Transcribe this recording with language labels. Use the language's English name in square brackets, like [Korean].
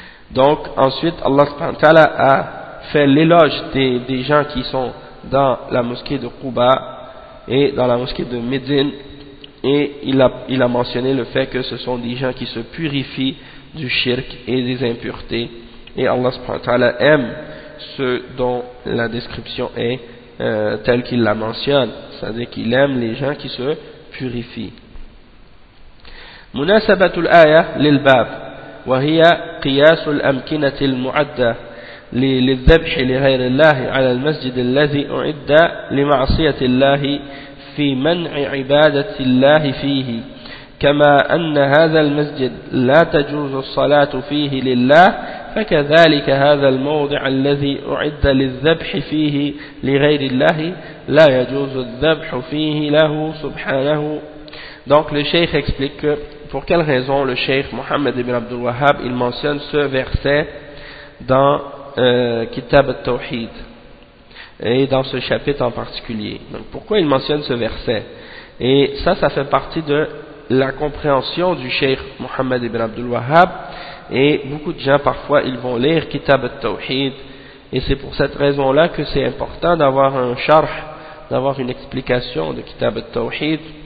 [French] Donc ensuite Allah subhanahu wa ta'ala a fait l'éloge des gens qui sont dans la mosquée de Quba et dans la mosquée de Médine, et il a mentionné le fait que ce sont des gens qui se purifient du shirk et des impuretés, et Allah subhanahu wa ta'ala aime ceux dont la description est telle qu'il la mentionne, c'est-à-dire qu'il aime les gens qui se purifient. [Arabic] Munasabatul aya lil bab wa hiya qiyasul amkinatil mu'adda للذبح لغير الله على المسجد الذي أعد لمعصية الله في منع عبادة الله فيه، كما أن هذا المسجد لا تجوز الصلاة فيه لله، فكذلك هذا الموضع الذي أعد للذبح فيه لغير الله لا يجوز الذبح فيه له سبحانه. [French] Donc le cheikh explique que pour quelle raison le cheikh Mohammed ibn Abdul Wahhab il mentionne ce verset dans Kitab al-Tawhid, et dans ce chapitre en particulier. Donc, pourquoi il mentionne ce verset? Et ça fait partie de la compréhension du Cheikh Mohammed ibn Abdul Wahhab, et beaucoup de gens parfois ils vont lire Kitab al-Tawhid, et c'est pour cette raison là que c'est important d'avoir un charh, d'avoir une explication de Kitab al-Tawhid,